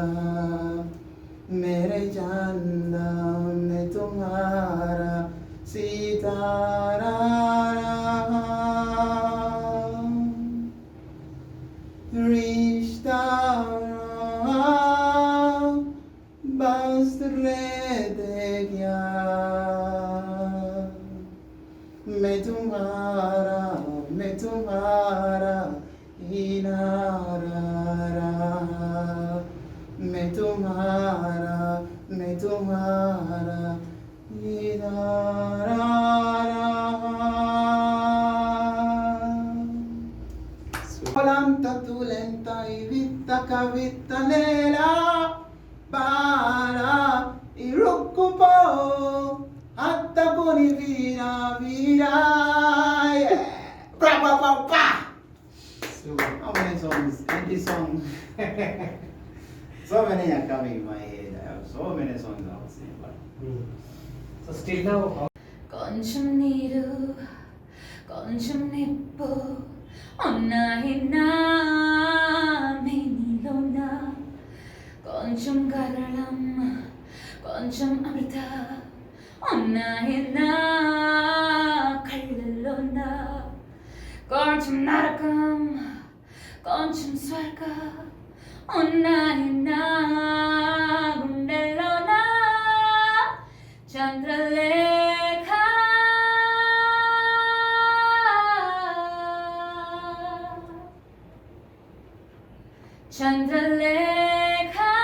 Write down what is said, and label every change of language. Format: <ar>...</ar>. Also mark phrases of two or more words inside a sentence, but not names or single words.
<hi>मेरे चंदा में तुम्हारा सितारा रिश्ता बस ले दे गया मैं तुम्हारा इनारा मैं तुम्हारा इनारा Volanta tu lenta y vita cavita nera para y rocco hatta con i vira vira yeah.</hi> <en>Pra pa pa pa. How many songs? 20 songs. So many are coming in my head. I have so many songs I was singing. But So still now,</en> <te>కొంచెం నీరు కొంచెం నిప్పు ఉన్నాయి నా మేనిలోన కొంచెం గరళం కొంచెం అమృత ఉన్నాయి నా కళ్ళల్లోన కొంచెం నరకం కొంచెం స్వర్గం ఉన్నాయి నా గుండెల్లోన చంద్రలేఖ చంద్రలేఖ</te>